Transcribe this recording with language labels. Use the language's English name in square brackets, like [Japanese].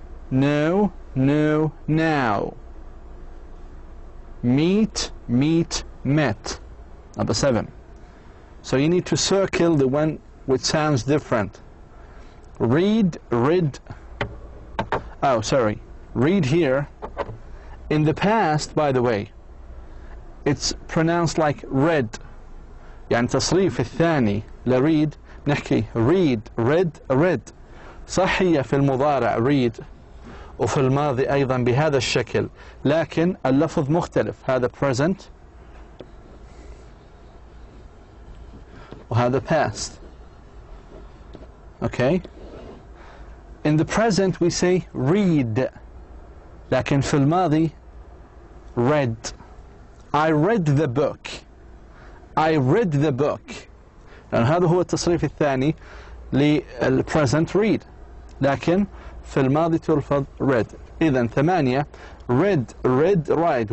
[English] No, no, now. Meet, meet, met. Number 7. So you need to circle the one which sounds different. Read, read. Oh, sorry. Read here. In the past, by the way, it's pronounced like read. [Arabic] يعني تصريف الثاني لريد نحكي read, read, read. صح هي في المضارع read وفي الماضي أيضا بهذا الشكل، لكن اللفظ مختلف. هذا [English] present [Arabic] وهذا [English] past. Okay? In the present we say read، [Arabic] لكن في الماضي [English] read. I read the book. I read the book. [Arabic] لأن هذا هو التصريف الثاني للpresent read، لكن في الماضي تلفظ read. إذن 8 read, read, ride.